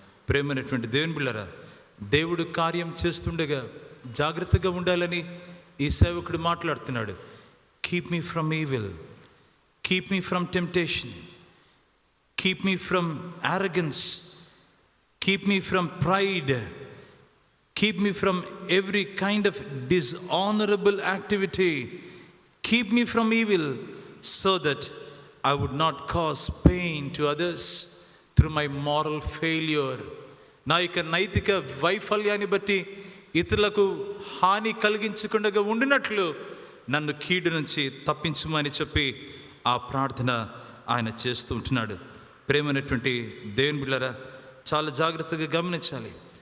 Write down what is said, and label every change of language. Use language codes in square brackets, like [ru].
[te] ప్రేమైనటువంటి దేవుని బిడ్డలారా, దేవుడు కార్యం చేస్తుండగా జాగ్రత్తగా ఉండాలని ఈ సేవకుడు మాట్లాడుతున్నాడు. [en] Keep me from evil, keep me from temptation, keep me from arrogance, keep me from pride, keep me from every kind of dishonorable activity, keep me from evil so that I would not cause pain to others through my moral failure. [te] నా యొక్క నైతిక వైఫల్యాన్ని బట్టి ఇతరులకు హాని కలిగించకుండా ఉండినట్లు నన్ను కీడు నుంచి తప్పించమని చెప్పి ఆ ప్రార్థన ఆయన చేస్తూ ఉంటున్నాడు. ప్రేమైనటువంటి దేవుని బిడ్డలారా, చాలా జాగ్రత్తగా గమనించాలి.